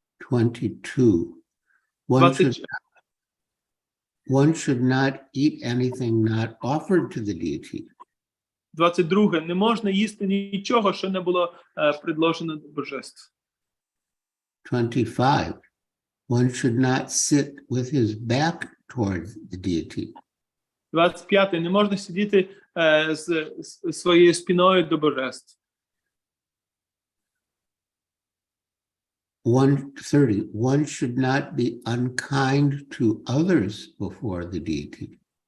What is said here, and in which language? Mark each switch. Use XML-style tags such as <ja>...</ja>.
<en>22, one should not eat anything not offered to the deity.</en> <uk>22. Не можна їсти нічого, що не було предложено до божеств.</uk> <en>25, one should not sit with his back towards the deity.</en> <uk>25. Не можна сидіти з своєю спиною до божеств.</uk> <en>30, one should not be unkind to others before the deity.</en>